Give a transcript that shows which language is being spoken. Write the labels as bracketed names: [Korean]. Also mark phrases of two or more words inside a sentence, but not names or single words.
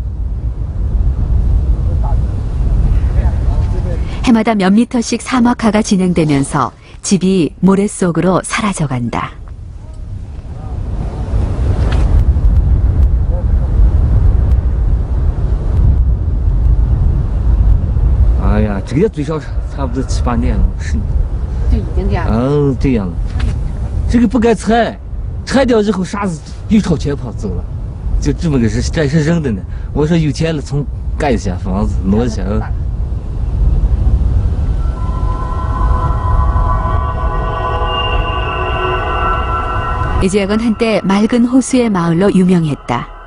[Korean] 해마다 몇 미터씩 사막화가 진행되면서 집이 모래 속으로 사라져간다. 야, [Chinese] 这个最少差不多7、8年了，是。就已经这样。这样，这个不该拆，拆掉之后啥子又朝前跑走了，就这么个事，这是扔的呢。我说有钱了，从盖一下房子，挪一下。 [Korean] 이 지역은 한때 맑은 호수의 마을로 유명했다.